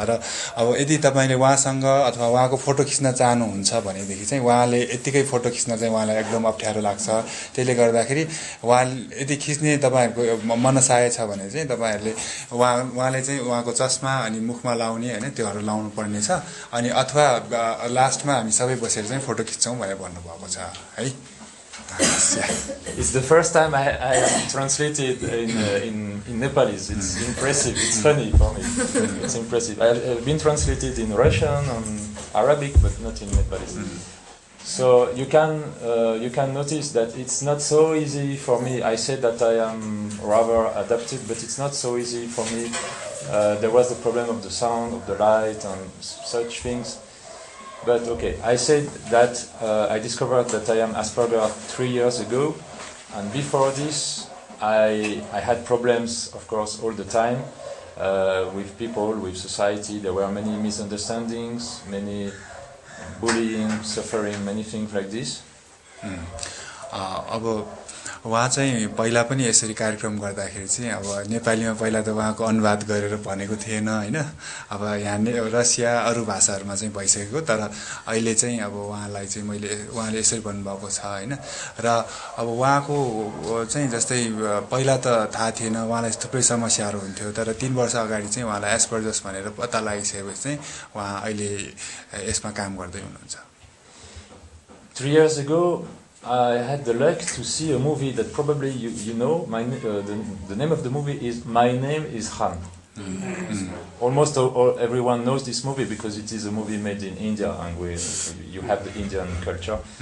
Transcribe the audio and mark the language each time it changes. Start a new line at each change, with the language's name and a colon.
Nepali: र अब यदि तपाईले उहाँसँग अथवा उहाँको फोटो खिच्न चाहनुहुन्छ भनेदेखि चाहिँ उहाँले यतिकै फोटो खिच्न चाहिँ उहाँलाई एकदम अप्ठ्यारो लाग्छ। त्यसले गर्दाखेरि उहाँ यदि खिच्ने तपाईहरुको मनसाय छ भने चाहिँ तपाईहरुले उहाँले चाहिँ उहाँको चस्मा अनि मुखमा लाउने हैन त्योहरु लाउनु पर्ने छ। अनि अथवा लास्टमा हामी सबै बसेर चाहिँ फोटो खिच्छौं भनेर भन्नुभएको छ है।
English: It's the first time I am translated in Nepalese. It's impressive. It's funny for me. It's impressive. I've been translated in Russian and Arabic, but not in Nepalese. So you can notice that it's not so easy for me. I said that I am rather adapted, but it's not so easy for me. There was the problem of the sound, of the light, and such things. But okay, I said that I discovered that I am Asperger 3 years ago, and before this I had problems, of course, all the time with people, with society. There were many misunderstandings, many bullying, suffering, many things like this.
Nepali: अब उहाँ चाहिँ पहिला पनि यसरी कार्यक्रम गर्दाखेरि चाहिँ अब नेपालीमा पहिला त उहाँको अनुवाद गरेर भनेको थिएन हैन अब यहाँ रसिया अरू भाषाहरूमा चाहिँ भइसकेको तर अहिले चाहिँ अब उहाँलाई चाहिँ उहाँले यसरी भन्नुभएको छ हैन र अब उहाँको चाहिँ जस्तै पहिला त थाहा थिएन उहाँलाई थुप्रै समस्याहरू हुन्थ्यो तर 3 वर्ष अगाडि चाहिँ उहाँलाई एस्पर्जस भनेर पत्ता लगाइसकेपछि चाहिँ उहाँ अहिले यसमा काम गर्दै हुनुहुन्छ
English: 3 years ago I had the luck to see a movie that probably you know. The name of the movie is My Name is Khan. Almost everyone knows this movie because it is a movie made in India and you have the Indian culture.